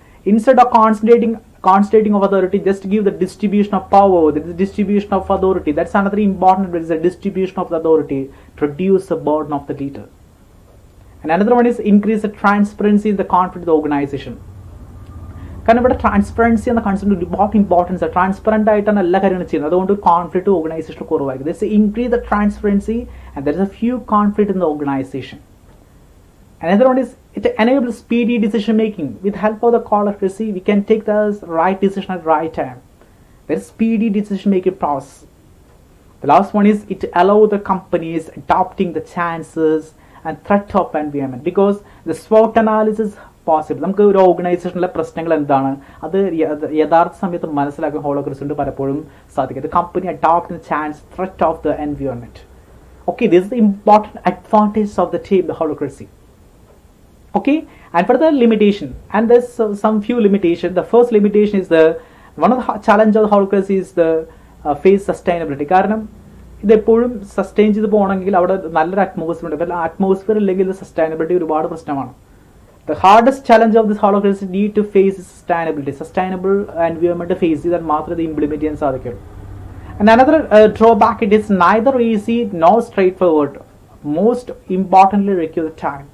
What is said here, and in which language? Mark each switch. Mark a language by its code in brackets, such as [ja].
[en] Instead of concentrating of authority, just give the distribution of power, the distribution of authority. That's another important one, is the distribution of the authority to reduce the burden of the leader. And another one is increase the transparency in the conflict of the organization. [ml] കാരണം ഇവിടെ transparency എന്ന concept ഒരുപാട് importance ആണ്. Transparent ആയിട്ടാണ് എല്ലാ കാര്യങ്ങളും ചെയ്യുന്നത്. അതുകൊണ്ട് കോൺഫ്ലിക്റ്റ് ഓർഗനൈസേഷൻ കുറവായിരിക്കും. [en] That's increase the transparency and there is a few conflict in the organization. Another one is it enables speedy decision making. With help of the holacracy, we can take the right decision at the right time. There is speedy decision making process. The last one is it allows the companies adopting the chances and threat of environment, because the SWOT analysis possible. [ml] നമുക്ക് ഒരു ഓർഗനൈസേഷനിലെ പ്രശ്നങ്ങൾ എന്താണ് അത് യഥാർത്ഥ സമയത്ത് മനസ്സിലാക്കാൻ ഹോളോക്രസി കൊണ്ട് പലപ്പോഴും സാധിക്കും. [en] The company adopt the chance threat of the environment. Okay, this is the important advantage of the team, the holacracy. Okay, and for the limitation, and there's some few limitations. The first limitation is one of the challenge of the holacracy is the face sustainability. [ml] കാരണം ഇത് എപ്പോഴും sustain ചെയ്ത് പോകണമെങ്കിൽ അവിടെ നല്ലൊരു atmosphere ഉണ്ട്. Atmosphere ഇല്ലെങ്കിൽ sustainability ഒരുപാട് പ്രശ്നമാണ്. [en] The hardest challenge of this holacracy need to face is sustainability. Sustainable environment face [ml] ചെയ്താൽ മാത്രമേ ഇത് ഇംപ്ലിമെന്റ് ചെയ്യാൻ സാധിക്കുള്ളൂ. [en] And another drawback, it is neither easy nor straightforward. Most importantly require time.